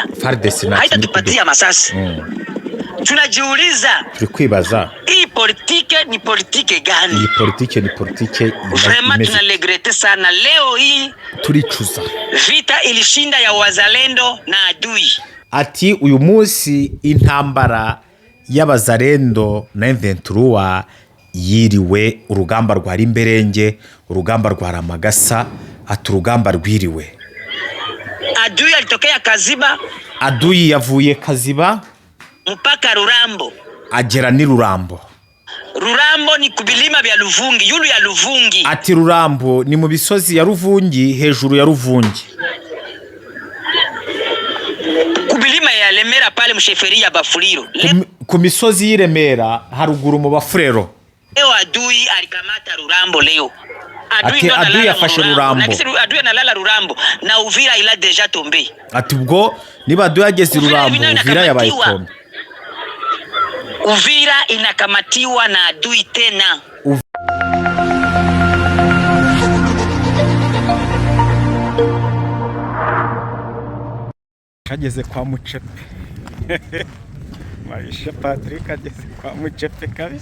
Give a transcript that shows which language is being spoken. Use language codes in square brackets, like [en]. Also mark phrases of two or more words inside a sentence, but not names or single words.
[sw] FARDC na haitatupatia masasi. Tunajiuliza, tulikwibaza hii politike ni politike gani? Hii politike ni politike vraiment tunalegrete sana. Leo hii [rw] turicuza [sw] vita ilishinda ya wazalendo na adui. [rw] Ati uyu munsi intambara y'abazalendo na M23 yiriwe, urugamba rwari imberenge, urugamba rwa Ramagasa, ati urugamba rwiriwe. [sw] Adui alitokea Kaziba, [rw] adui yavuye Kaziba [sw] mpaka Rurambo, [rw] agera ni Rurambo. [sw] Rurambo ni kubilima bya Luvungi, yulu ya Luvungi. [rw] Ati Rurambo ni mu bisozi ya Ruvungi, hejuru ya Ruvungi. [sw] Kubilima ya Lemera pale msheferi ya Bafuliro. [rw] Ku misozi y'Iremera haruguru mu Bafurero. [sw] Leo adui alikamata Rurambo leo. [rw] Adui yafashe Rurambo. [sw] Adui analala Rurambo na Uvira ila [fr] deja tombe. [rw] Ati ubwo niba adui yageze Rurambo, Uvira yabaye tombe. [sw] Uvira inakamatiwa na adui tena. [rw] Kageze kwa Mucepe. Maisha Patrick ageze kwa Mucepe kabisa.